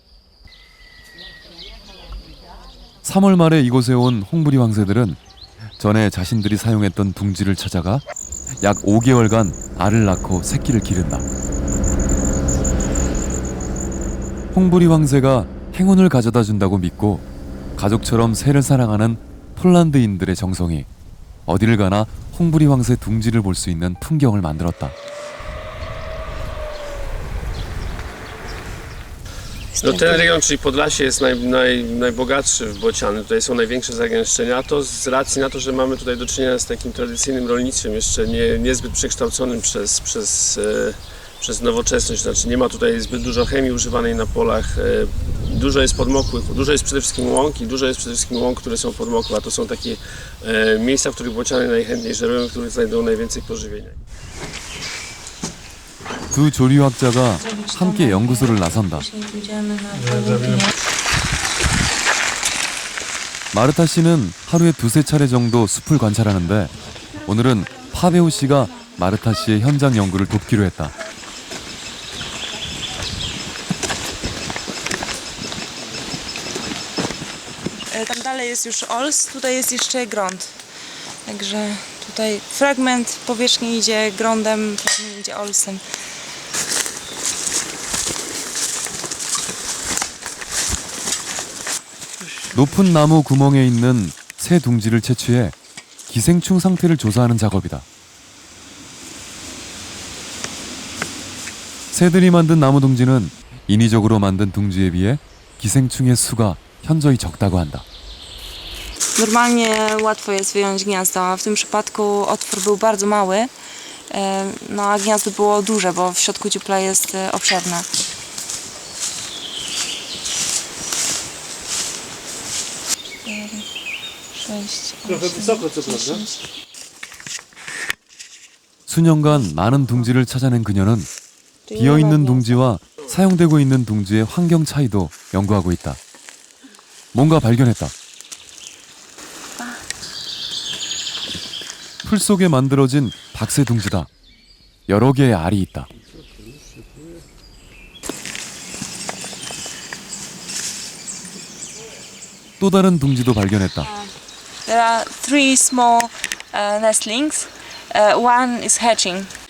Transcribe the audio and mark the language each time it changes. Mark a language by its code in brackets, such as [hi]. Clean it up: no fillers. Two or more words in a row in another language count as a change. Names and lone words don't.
[ko] 3월 말에 이곳에 온 홍부리 황새들은 전에 자신들이 사용했던 둥지를 찾아가 약 5개월간 알을 낳고 새끼를 기른다. 홍부리 황새가 행운을 가져다 준다고 믿고 가족처럼 새를 사랑하는 폴란드인들의 정성이 어디를 가나 홍부리 황새 둥지를 볼 수 있는 풍경을 만들었다. [pl] No, ten region, czyli Podlasie, jest najbogatszy w bociany. Tutaj są największe zagęszczenia, a to z racji na to, że mamy tutaj do czynienia z takim tradycyjnym rolnictwem, jeszcze niezbyt przekształconym przez nowoczesność. Znaczy nie ma tutaj zbyt dużo chemii używanej na polach. dużo jest podmokłych, dużo jest przede wszystkim łąk i dużo jest przede wszystkim łąk, które są podmokłe, a to są takie miejsca, w których bociany najchętniej żerują, w których znajdują najwięcej pożywienia. [ko] 두 조리학자가 함께 연구소를 나선다. 마르타 씨는 하루에 두세 차례 정도 숲을 관찰하는데 오늘은 파베오 씨가 마르타 씨의 현장 연구를 돕기로 했다. [pl] Tam dalej jest już ols, tutaj jest jeszcze grąd. Także tutaj fragment powierzchni idzie grądem, fragment idzie olsem. [ko] 높은 나무 구멍에 있는 새 둥지를 채취해 기생충 상태를 조사하는 작업이다. 새들이 만든 나무 둥지는 인위적으로 만든 둥지에 비해 기생충의 수가 현저히 적다고 한다. [pl] Normalnie łatwo jest wyjąć gniazdo, a w tym przypadku otwór był bardzo mały, no a gniazdo było duże, bo w środku dziupla jest obszerne. Trochę wysoko, co prawda? [ko] 수년간 많은 둥지를 찾아낸 그녀는 비어있는 둥지와 사용되고 있는 둥지의 환경 차이도 연구하고 있다. 뭔가 발견했다. 풀 속에 만들어진 박새 둥지다. 여러 개의 알이 있다. 또 다른 둥지도 발견했다. [en] There are 3 small nestlings. One is hatching.